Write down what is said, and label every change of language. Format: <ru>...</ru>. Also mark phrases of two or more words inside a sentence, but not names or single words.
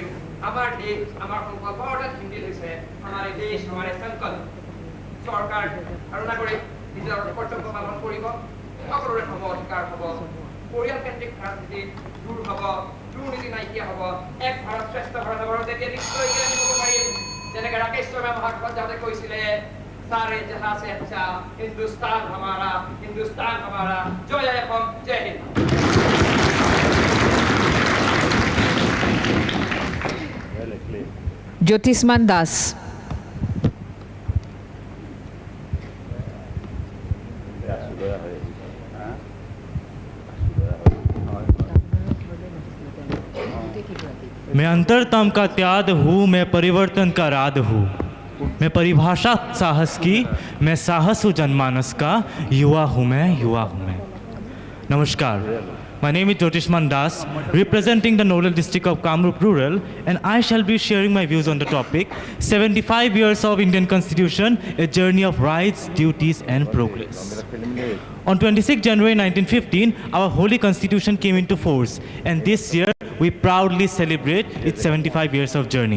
<as>আমাৰ দেশ আমাৰ সংকল্প অৰ্থাৎ হিন্দীত হৈছে আমাৰে দেশ আমাৰে সংকল্প চৰকাৰ আৰু নাগৰিক নিজৰ কৰ্তব্য পালন কৰিব সকলোৰে সম অধিকাৰ হ'ব পৰিয়ালকেন্দ্ৰিক ৰাজনীতি দূৰ হ'ব দুৰ্নীতি নাইকিয়া হ'ব এক ভাৰত শ্ৰেষ্ঠ ভাৰত হ'ব তেতিয়া নিশ্চয় আনিব পাৰিম যেনেকৈ ৰাকেশ শৰ্মা মহাত্মা যাওঁতে কৈছিলে</as> <hi>सारे जहां से अच्छा हिंदुस्तान हमारा जय अहम जय हिंद</hi> <as>Jyotisman Das.</as> <hi>मैं अंतरतम का त्याग हूँ मैं परिवर्तन का राध हूँ मैं परिभाषा साहस की मैं साहस हूँ जनमानस का युवा हूँ मैं नमस्कार</hi> <en>My name is Jyotisman Das, representing the Nodal district of Kamrup Rural, and I shall be sharing my views on the topic 75 years of Indian Constitution, a journey of rights, duties and progress. On 26 January 1915, our holy constitution came into force, and this year we proudly celebrate its 75 years of journey.</en>